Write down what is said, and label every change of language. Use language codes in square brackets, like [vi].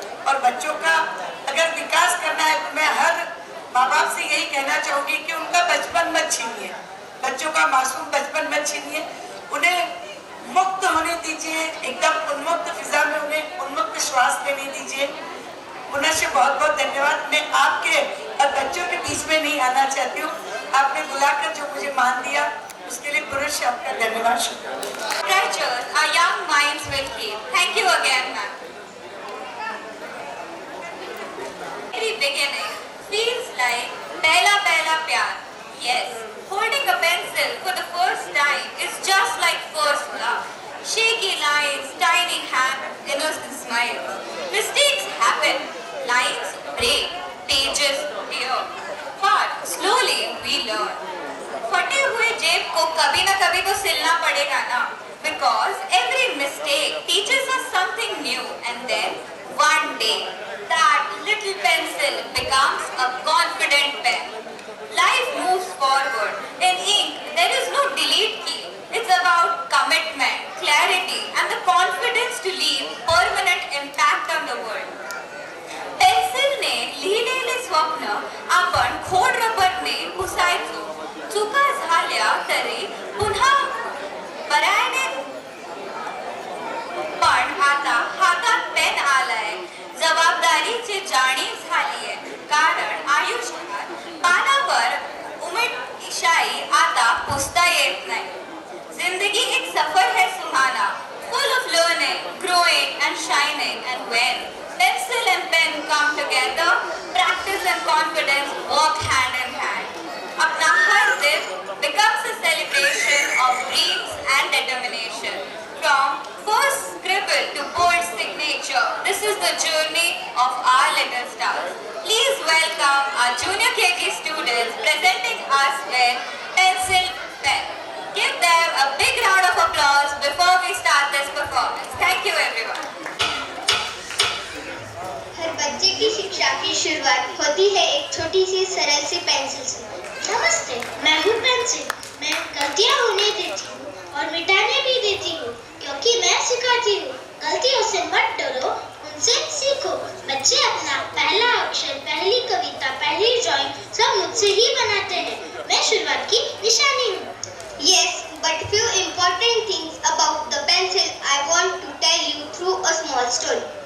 [hi] और बच्चों का अगर विकास करना है तो मैं हर माँ बाप से यही कहना चाहूंगी कि उनका बचपन मत छीनिए, बच्चों का मासूम बचपन मत छीनिए, उन्हें मुक्त होने दीजिए, एकदम उन्मुक्त फिजा में उन्हें उन्मुक्त श्वास लेने दीजिए। पुनः बहुत बहुत धन्यवाद। मैं आपके और बच्चों के बीच में नहीं आना चाहती हूँ, आपने बुलाकर जो मुझे मान दिया उसके लिए पुनः आपका धन्यवाद, शुक्रिया। [en] Treasures our young minds will keep. Thank you again, ma'am. Very beginning feels like [hi] pehla pyar. [en] Yes, holding a pencil for the first time is just like first love. Shaky lines, tiny hands, innocent smiles. Mistakes happen, lines break, pages tear. But slowly we learn. [hi] फटे हुए जेब को कभी ना कभी तो सिलना पड़ेगा ना, [en] because every mistake teaches us something new, and then one day that little pencil becomes a confident pen. Life moves forward. In ink, there is no delete key. It's about commitment, clarity, and the confidence to leave permanent impact on the world. [mr] पेन्सिलने लिहिलेले स्वप्न आपण खोड रबरने पुसायचो. चुका झाल्या तरी पुन्हा पर्यायाने, पण आता हातात पेन आलाय, जबाबदारीची जाणीव झालीये. कारण आयुष्यात पानावर उमटशाई आता पुसता येत नाही. [hi] जिंदगी एक सफर है सुहाना, [en] full of learning, growing and shining, and when pencil and pen come together, practice and confidence walk hand in hand. [hi] अपना हर दिन [en] becomes a celebration of dreams and determination. From first scribble to bold signature, this is the journey of our little stars. Please welcome our junior KG students presenting us with pencil pen. Give them a big round of applause before we start this performance. Thank you everyone. [hi] हर बच्चे की शिक्षा की शुरुआत होती है एक छोटी सी सरल सी पेंसिल से। नमस्ते, मैं हूँ पेंसिल। मैं गलतियाँ होने देती हूँ और मिटाने भी देती हूँ, क्योंकि मैं सिखाती हूँ। गलतियों से मत डरो, उनसे सीखो। बच्चे अपना पहला अक्षर, पहली कविता, पहली ड्राइंग सब मुझसे ही बनाते हैं। मैं शुरुआत की निशानी हूँ। [en] Yes, but few important things about the pencil I want to tell you through a small story.